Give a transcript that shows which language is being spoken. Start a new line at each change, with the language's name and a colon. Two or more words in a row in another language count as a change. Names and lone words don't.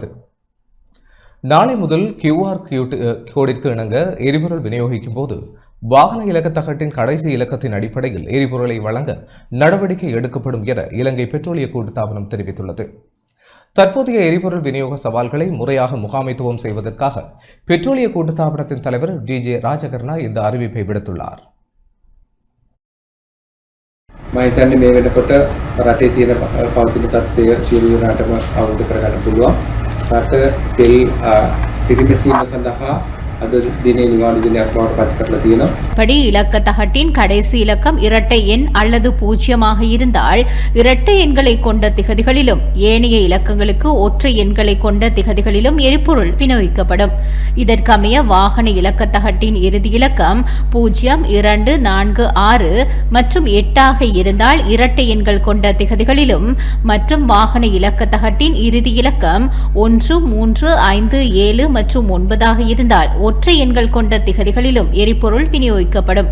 Tamil: நாளை முதல் QR கோடிற்கு இணங்க எரிபொருள் விநியோகிக்கும் போது வாகன இலக்கத்தகட்டின் கடைசி இலக்கத்தின் அடிப்படையில் எரிபொருளை வழங்க நடவடிக்கை எடுக்கப்படும் என இலங்கை பெட்ரோலிய கூட்டுத்தாபனம் தெரிவித்துள்ளது. தற்போதைய எரிபொருள் விநியோக சவால்களை முறையாக முகாமைத்துவம் செய்வதற்காக பெட்ரோலிய கூட்டுத்தாபனத்தின் தலைவர் DJ ராஜகர்ணா இந்த அறிவிப்பை விடுத்துள்ளார்.
Sinhala: මම හිතන්නේ මේ වෙනකොට රටේ තියෙන පවතින තත්ත්වය සියලු දෙනාටම අවබෝධ කරගන්න පුළුවන්. රට තෙල් පිරිමැසීම සඳහා අද දිනේ නිවාඩු දිනයක් බවට පත් කරලා තියෙනවා.
Tamil: படி இலக்கத்தகட்டின் கடைசி இலக்கம் இரட்டை எண் அல்லது பூஜ்ஜியமாக இருந்தால் இரட்டை எண்களை கொண்ட திகதிகளிலும் ஏனைய இலக்கங்களுக்கு ஒற்றை எண்களை கொண்ட திகதிகளிலும் எரிபொருள் விநியோகிக்கப்படும். இதற்கமைய வாகன இலக்கத்தகட்டின் இறுதி இலக்கம் 0246 மற்றும் 8 இருந்தால் இரட்டை எண்கள் கொண்ட திகதிகளிலும் மற்றும் வாகன இலக்கத்தகட்டின் இறுதி இலக்கம் 1357 மற்றும் 9 இருந்தால் ஒற்றை எண்கள் கொண்ட திகதிகளிலும் எரிபொருள் விநியோகிக்கப்படும்.